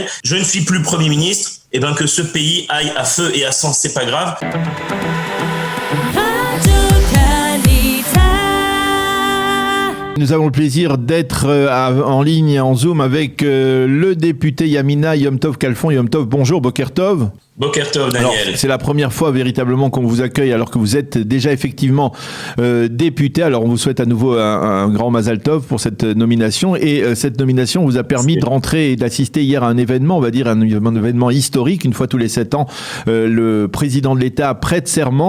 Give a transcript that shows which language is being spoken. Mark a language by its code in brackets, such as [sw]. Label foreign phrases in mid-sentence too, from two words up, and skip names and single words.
[fr] Je ne suis plus Premier ministre, que ce pays aille à feu et à sang, c'est pas grave. Nous avons le plaisir d'être en ligne, en Zoom, avec le député Yamina Yom Tov Kalfon. Yom Tov, bonjour, [he] בוקר טוב. בוקר טוב, Daniel. [fr] Alors, c'est la première fois véritablement qu'on vous accueille alors que vous êtes déjà effectivement député. Alors on vous souhaite à nouveau un grand [he] מזל טוב [fr] pour cette nomination. Et cette nomination vous a permis de rentrer et d'assister hier à un événement, on va dire un événement historique. Une fois tous les 7 ans, le président de l'État prête serment.